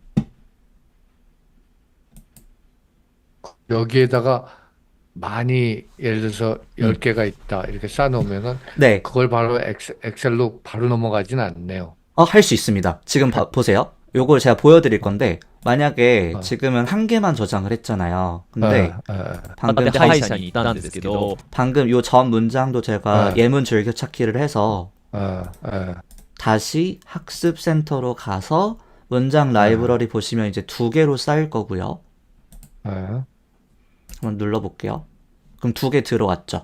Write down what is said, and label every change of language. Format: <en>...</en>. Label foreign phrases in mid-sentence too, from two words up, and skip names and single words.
<ko>여기에다가 많이 예를 들어서 10개가 있다 이렇게 쌓아놓으면은 네. 그걸 바로 엑셀로 바로 넘어가진 않네요. 할 수 있습니다. 지금 보세요. 요걸 제가 보여드릴 건데 만약에 지금은 한 개만 저장을 했잖아요. 근데 방금</ko> <ja>歯医者に行ったんですけど、</ja> <ko>방금 요 전 문장도 제가 네. 예문 즐겨찾기를 해서 다시 학습센터로 가서 문장 라이브러리 보시면 이제 2개로 쌓일 거고요. 한번 눌러볼게요. 그럼 2개 들어왔죠.</ko>